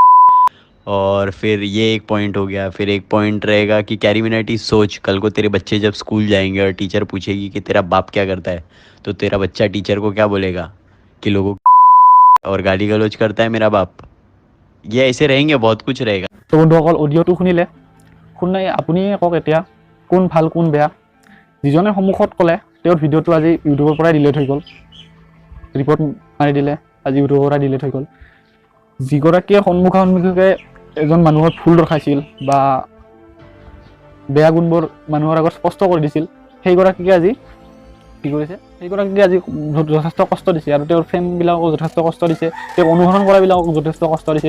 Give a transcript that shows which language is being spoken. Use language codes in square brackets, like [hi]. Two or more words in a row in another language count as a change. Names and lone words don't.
[hi] और फिर ये एक पॉइंट हो गया। फिर एक पॉइंट रहेगा कि कैरी मिनाटी सोच, कल को तेरे बच्चे जब स्कूल जाएंगे और टीचर पूछेगी कि तेरा बाप क्या करता है, तो तेरा बच्चा टीचर को क्या बोलेगा कि लोगों और गाली गलौज करता है मेरा बाप। ये ऐसे रहेंगे, बहुत कुछ रहेगा। [as] তো বন্ধুসকল, অডিঅ'টো শুনিলে, শুনাই আপুনিয়ে কওক এতিয়া কোন ভাল কোন বেয়া। যিজনে সন্মুখত ক'লে তেওঁৰ ভিডিঅ'টো আজি ইউটিউবৰ পৰাই ডিলিট হৈ গ'ল, ৰিপৰ্ট মাৰি দিলে, আজি ইউটিউবৰ পৰা ডিলিট হৈ গ'ল। যিগৰাকীয়ে সন্মুখাসন্মুখীকৈ এজন মানুহৰ ভুল ৰখাইছিল বা বেয়া গুণবোৰ মানুহৰ আগত স্পষ্ট কৰি দিছিল, সেইগৰাকীকে আজি কি কৰিছে, সেইগৰাকীকে আজি যথেষ্ট কষ্ট দিছে, আৰু তেওঁৰ ফেনবিলাকক যথেষ্ট কষ্ট দিছে, তেওঁক অনুসৰণ কৰাবিলাকক যথেষ্ট কষ্ট দিছে।